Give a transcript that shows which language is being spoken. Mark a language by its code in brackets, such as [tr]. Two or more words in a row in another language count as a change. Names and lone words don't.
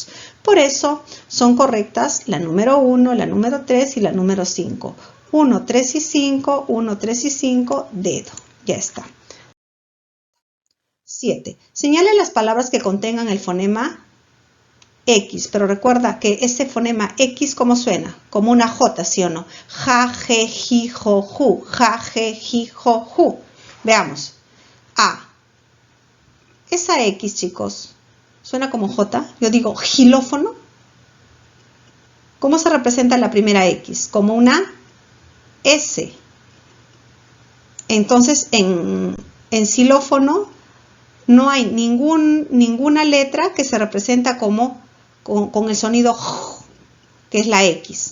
[es] Por eso son correctas la número 1, la número 3 y la número 5. 1, 3 y 5, 1, 3 y 5, dedo. Ya está. 7. Señale las palabras que contengan el fonema X, pero recuerda que ese fonema X, ¿cómo suena? Como una J, ¿sí o no? Ja, je, ji, jo, ju. Ja, je, ji, jo, ju. Veamos. A. Esa X, chicos, ¿suena como J? Yo digo gilófono. ¿Cómo se representa la primera X? Como una S. Entonces, en xilófono no hay ninguna letra que se representa como con el sonido J, que es la X.